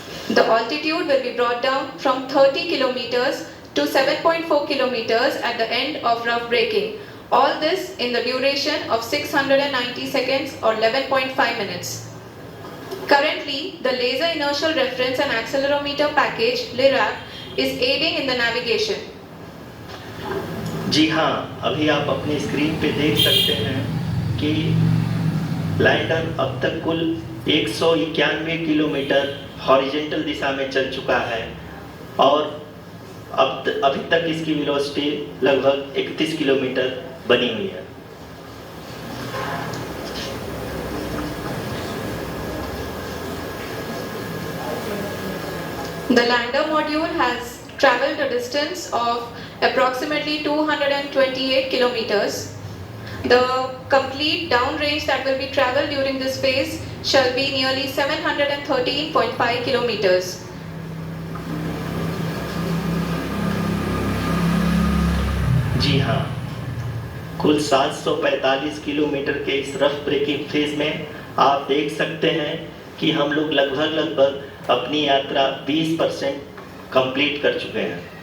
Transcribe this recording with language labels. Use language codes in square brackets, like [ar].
[en] The altitude will be brought down from 30 kilometers to 7.4 kilometers at the end of rough braking. All this in the duration of 690 seconds or 11.5 minutes. Currently, the Laser Inertial Reference and Accelerometer package (LIRAP) is aiding in the navigation. [hi] जी हाँ, अभी आप अपनी screen पे देख सकते हैं कि lander अब तक कुल 191 किलोमीटर हॉरिजॉन्टल दिशा में चल चुका है और अभी तक इसकी वेलोसिटी लगभग 31 किलोमीटर बनी हुई है। [en] The lander module has traveled a distance of approximately 228 kilometers. The complete downrange that will be traveled during this phase shall be nearly 713.5 kilometers. [hi] जी हाँ, कुल 745 किलोमीटर के इस रफ ब्रेकिंग फेज में आप देख सकते हैं कि हम लोग लगभग अपनी यात्रा 20% कंप्लीट कर चुके हैं।